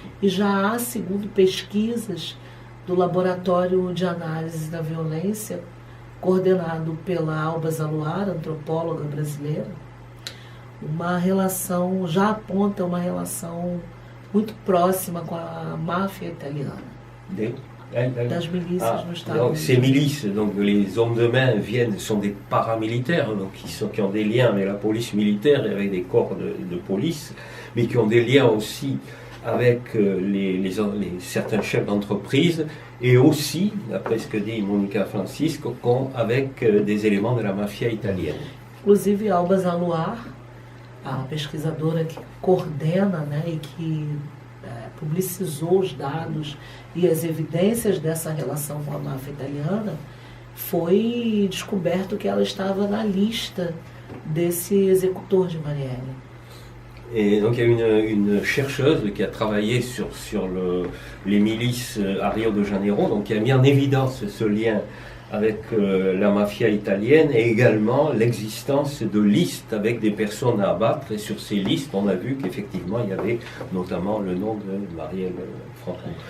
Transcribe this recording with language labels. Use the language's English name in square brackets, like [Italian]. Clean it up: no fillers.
[Portuguese] E já há, segundo pesquisas do Laboratório de Análise da Violência, coordenado pela Alba Zaluar, antropóloga brasileira, uma relação, já aponta uma relação muito próxima com a máfia italiana. Das milícias no Estado. [French] Donc, ces milices, donc les hommes de main sont des paramilitaires, donc qui ont des liens avec la police militaire et avec des corps de police, mais qui ont des liens aussi avec certains chefs d'entreprise et aussi, d'après ce que dit Monica Francisco, avec des éléments de la mafia italienne. [Portuguese] Inclusive Alba Zaluar, a pesquisadora que coordena, né, e que publicizou os dados e as evidências dessa relação com a máfia italiana, foi descoberto que ela estava na lista desse executor de Marielle. [French] Et donc il y a une chercheuse qui a travaillé sur les milices à Rio de Janeiro, donc qui a mis en évidence ce lien avec la mafia italienne et également l'existence de listes avec des personnes à abattre. Et sur ces listes, on a vu qu'effectivement, il y avait notamment le nom de Marielle Franco.